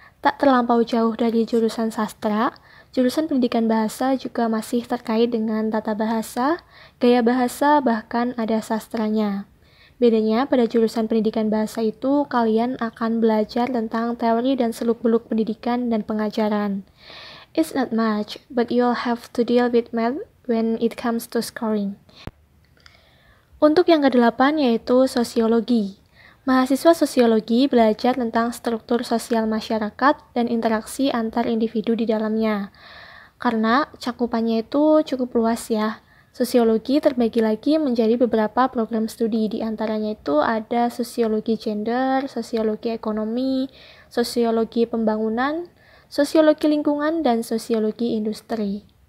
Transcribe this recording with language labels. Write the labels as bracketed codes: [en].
[id] Tak terlampau jauh dari jurusan sastra, jurusan pendidikan bahasa juga masih terkait dengan tata bahasa, gaya bahasa, bahkan ada sastranya. Bedanya pada jurusan pendidikan bahasa itu kalian akan belajar tentang teori dan seluk-beluk pendidikan dan pengajaran. [en] It's not much, but you'll have to deal with math when it comes to scoring. [id] Untuk yang kedelapan yaitu sosiologi. Mahasiswa sosiologi belajar tentang struktur sosial masyarakat dan interaksi antar individu di dalamnya. Karena cakupannya itu cukup luas ya. Sosiologi terbagi lagi menjadi beberapa program studi, di antaranya itu ada sosiologi gender, sosiologi ekonomi, sosiologi pembangunan, sosiologi lingkungan, dan sosiologi industri.